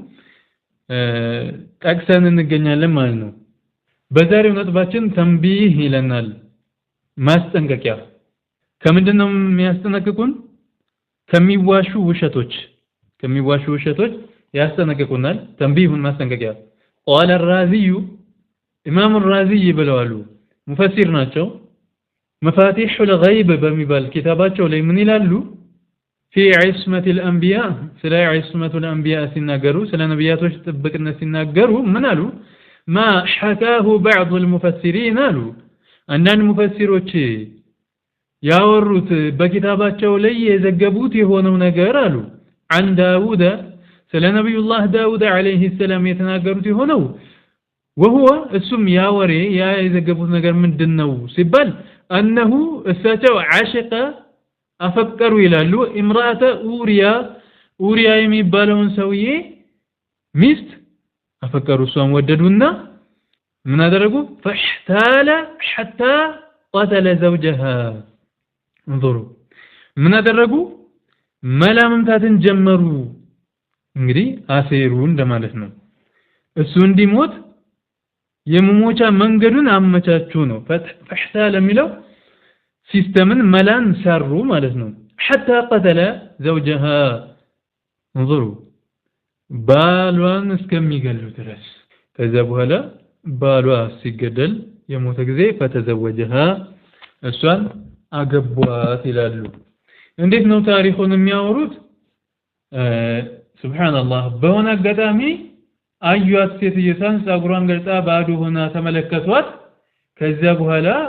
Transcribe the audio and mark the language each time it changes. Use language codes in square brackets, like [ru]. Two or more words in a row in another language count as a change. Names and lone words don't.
[am] ጠቅሰን እንገኛለን ማለት ነው በዛሬው ነጥባችን ተንቢህ ይለናል ማስጠንቀቂያ ከምንድነው የሚያስጠነቅቁን ከሚዋሹ ውሸቶች ያስጠነቅቁናል ተንቢሁን ማስጠንቀቂያ [ar] قال الرازي امام الرازي [am] ብለዋሉ ሙፈሲር ናቸው مفاتيح الغيب በሚባል ኪታባቸው ላይ ምን ይላሉ [ar] في عصمة الانبياء [am] ስለ [ar] عصمة الانبياء [am] ሲናገሩ ስለ ነብያቶች ጥብቅነት ሲናገሩ ምን አሉ [ar] ما حكاه بعض المفسرين [am] አሉ አንዳንድ ሙፈሲሮች ያወሩት በኪታባቸው ላይ የዘገቡት የሆነው ነገር አሉ [ar] عن داوود [am] ስለ ነብዩላህ ዳውድ [ar] عليه السلام [am] የተናገሩት የሆነው [ar] وهو اسم يا وري يا [am] የዘገቡት ነገር ምንድነው ሲባል انه እሳቸው عاشق አፈቀሩ ይላሉ امراه ኡሪያ የሚባለውን ሰውዬ ሚስት አፈቀሩ እሷን ወደዱና ምን አደረጉ فاحتال حتى [ar] قتل زوجها انظروا [am] ምን አደረጉ መላምታትን ጀመሩ እንግዲህ አሴሩ እንደማለት ነው እሱ እንዲሞት የመሞቻ መንገዱን አመቻቹ ነው فاحتال የሚለው ሲስተምን መላን ሰሩ ማለት ነው [ar] حتى قتل زوجها انظروا [am] ባሏን እስከሚገሉ ድረስ ከዛ በኋላ ባሏ ሲገደል የሞተ ጊዜ فتزوجها እሷን አገቧት ይላሉ እንዴት ነው ታሪኩን የሚያወሩት ሱብሃንአላህ በሆነ አጋጣሚ አዩት ሴትየዋን ጸጉሯን ገልጣ ባዶ ሆና ተመለከቷት ከዛ በኋላ